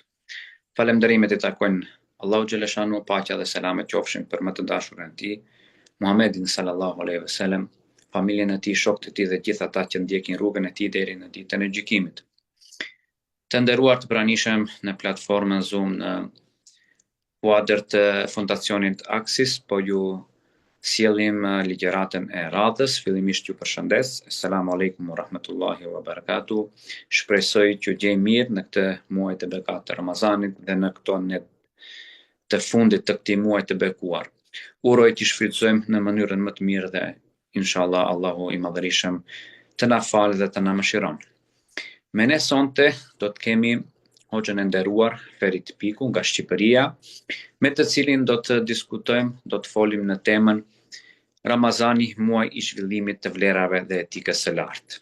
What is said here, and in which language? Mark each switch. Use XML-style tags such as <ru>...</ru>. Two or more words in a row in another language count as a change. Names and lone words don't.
<sq>Falënderimet i takojnë Allahu xhaleshanu, paqja dhe selamet qofshin për më të dashurën e tij, Muhammedin</sq> <ar>صلى الله عليه وسلم,</ar> <sq>familjen e tij, shokët e tij dhe gjithë ata që ndjekin rrugën e tij deri në ditën e gjykimit. Të nderuar të pranishëm në platformën Zoom në kuadër të fondacionit Axis, po ju sjellim ligjëratën e radhës. Fillimisht ju përshëndes.</sq> <ar>السلام عليكم ورحمة الله وبركاته.</ar> <sq>Shpresoj që gjej mirë në këtë muaj të bekat të Ramazanit dhe në këto net të fundit të këtij muaji të bekuar. Uroj të shfrytëzojmë në mënyrën më të mirë dhe inshallah Allahu i Madhërisëm të na falë dhe të na mëshiron. Me ne sonte do të kemi hoxhën e nderuar Ferit Piku nga Shqipëria, me të cilin do të diskutojmë, do të folim në temën Ramazani, muaj i zhvillimit të vlerave dhe etikës së lartë.</sq>